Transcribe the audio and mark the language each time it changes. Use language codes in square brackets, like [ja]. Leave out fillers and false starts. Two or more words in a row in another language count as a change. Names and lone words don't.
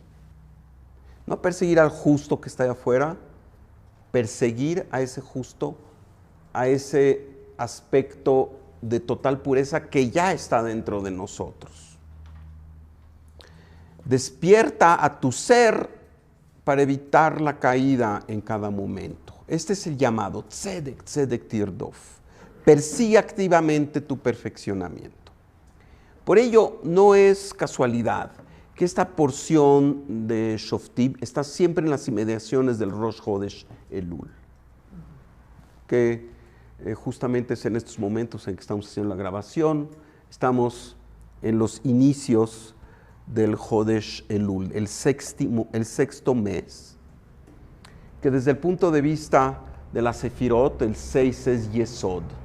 [es] No perseguir al justo que está allá afuera, perseguir a ese justo, a ese aspecto de total pureza que ya está dentro de nosotros. Despierta a tu ser para evitar la caída en cada momento. Este es el llamado, [he] צדק צדק תרדוף. [es] Persigue activamente tu perfeccionamiento. Por ello, no es casualidad que esta porción de Shoftim está siempre en las inmediaciones del Rosh Chodesh Elul, que justamente es en estos momentos en que estamos haciendo la grabación, estamos en los inicios del Chodesh Elul, el sexto mes, que desde el punto de vista de la Sefirot, el 6 es Yesod.